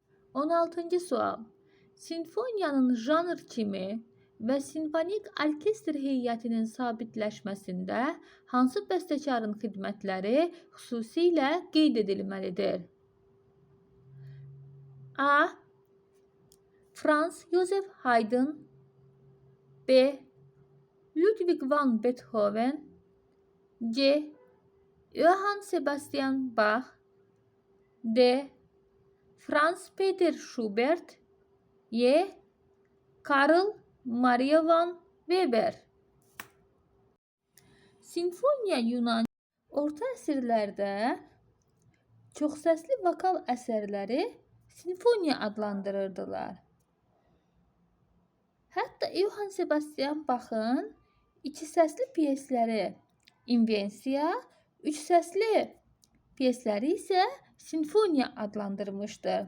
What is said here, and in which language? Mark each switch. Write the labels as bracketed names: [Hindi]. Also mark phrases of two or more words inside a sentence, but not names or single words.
[Azerbaijani] 16-cı sual. Simfoniyanın janr kimi və simfonik orkestr heyətinin sabitləşməsində hansı bəstəkarın xidmətləri xüsusilə qeyd edilməlidir? A. Franz Joseph Haydn, B. Ludwig van Beethoven, C. Johann Sebastian Bach, D. Franz Peter Schubert, Y. Karl Maria van Weber. Simfoniya Yunan orta əsrlərdə çoxsəsli vokal əsərləri simfoniya adlandırırdılar. Hətta Johann Sebastian Bach'ın iki səsli pyesləri invensiya, üç səsli pyesləri isə simfoniya adlandırmışdır.